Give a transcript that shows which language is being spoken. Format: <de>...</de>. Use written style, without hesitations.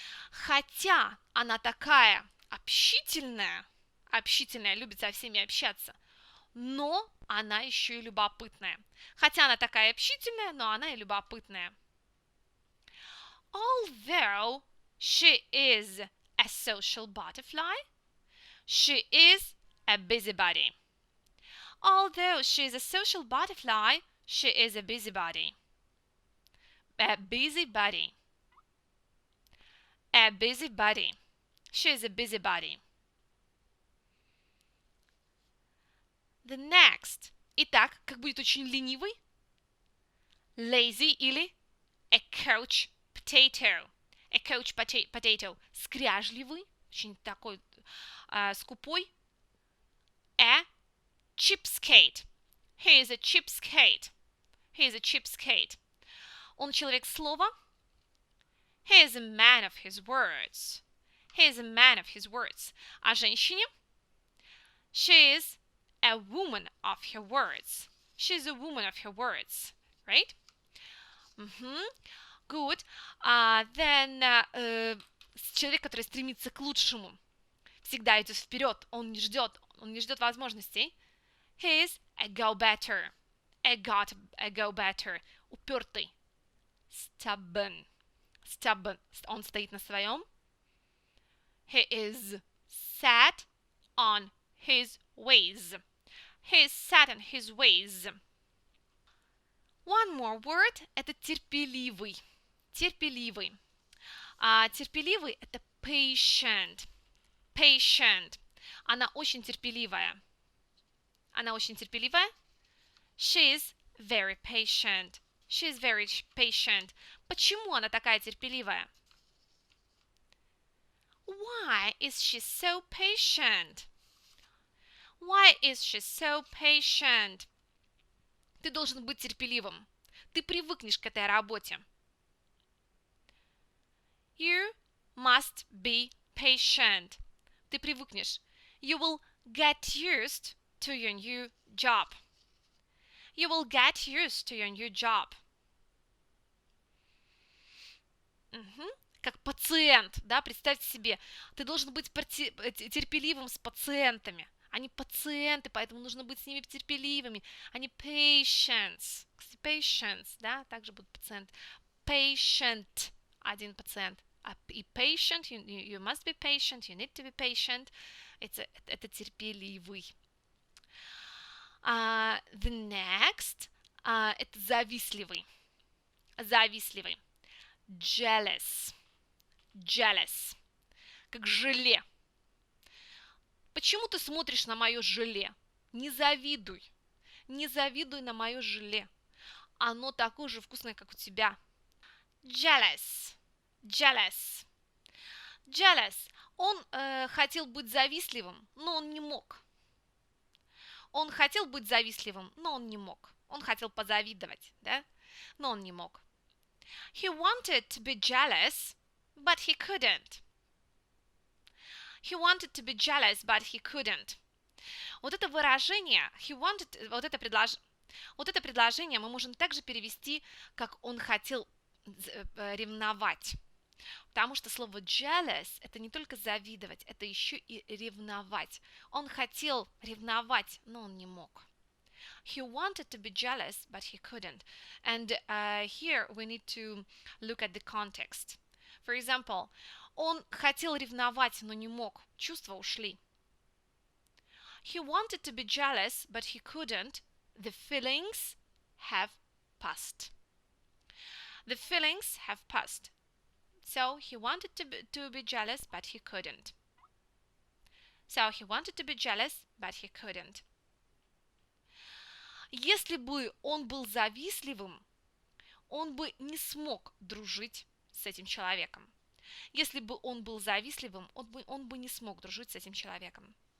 <ru>Хотя она такая общительная, любит со всеми общаться, но она еще и любопытная. Хотя она такая общительная, но она и любопытная.</ru> <en>Although she is a social butterfly, she is a busybody. Although she is a social butterfly, she is a busybody. A busybody. A busybody. She is a busybody. The next.</en> <ru>Итак, как будет очень ленивый?</ru> <en>Lazy или a couch potato. A couch potato.</en> <ru>Скряжливый, очень такой скупой.</ru> <en>A cheapskate. He is a cheapskate. He is a cheapskate.</en> <ru>Он человек слова.</ru> <en>He is a man of his words. He is a man of his words.</en> <ru>А женщине?</ru> <en>She is a woman of her words. She is a woman of her words. Right? Good.</en> <ru>Then человек, который стремится к лучшему, всегда идет вперед. Он не ждет возможностей.</ru> <en>He is a go-better. A go-better. Упертый. Stubborn.</en> <ru>Он стоит на своем.</ru> <en>He is set on his ways. He is set in his ways. One more word –</en> <ru>это терпеливый. Терпеливый. Терпеливый – это patient. Patient. Она очень терпеливая. Она очень терпеливая.</ru> <en>She is very patient. She is very patient.</en> <ru>Почему она такая терпеливая?</ru> <en>Why is she so patient? Why is she so patient?</en> <ru>Ты должен быть терпеливым. Ты привыкнешь к этой работе.</ru> <en>You must be patient.</en> <ru>Ты привыкнешь.</ru> <en>You will get used to your new job. You will get used to your new job.</en> <ru>Как пациент, да, представьте себе, ты должен быть терпеливым с пациентами. Они пациенты, поэтому нужно быть с ними терпеливыми. Они patients, да, также будут пациенты. Patient, один пациент.</ru> <en>И patient, you must be patient, you need to be patient.</en> <ru>Это терпеливый.</ru> <en>The next,</en> <ru>это завистливый. Завистливый. Jealous. Jealous. Как желе. Почему ты смотришь на мое желе? Не завидуй. Не завидуй на мое желе. Оно такое же вкусное, как у тебя.</ru> <en>Jealous. Jealous. Jealous.</en> <ru>Он хотел быть завистливым, но он не мог. Он хотел быть завистливым, но он не мог. Он хотел позавидовать, да? Но он не мог.</ru> <en>He wanted to be jealous, but he couldn't. He wanted to be jealous, but he couldn't.</en> <ru>Вот это выражение,</ru> <en>he wanted,</en> <ru>вот это предложение мы можем также перевести, как он хотел ревновать. Потому что слово jealous – это не только завидовать, это еще и ревновать. Он хотел ревновать, но он не мог.</ru> <en>He wanted to be jealous, but he couldn't. And here we need to look at the context. For example,</en> <ru>он хотел ревновать, но не мог. Чувства ушли.</ru> <en>He wanted to be jealous, but he couldn't. The feelings have passed. The feelings have passed. So he wanted to be jealous, but he couldn't. So he wanted to be jealous, but he couldn't.</en> <ru>Если бы он был завистливым, он бы не смог дружить с этим человеком. Если бы он был завистливым, он бы не смог дружить с этим человеком.</ru>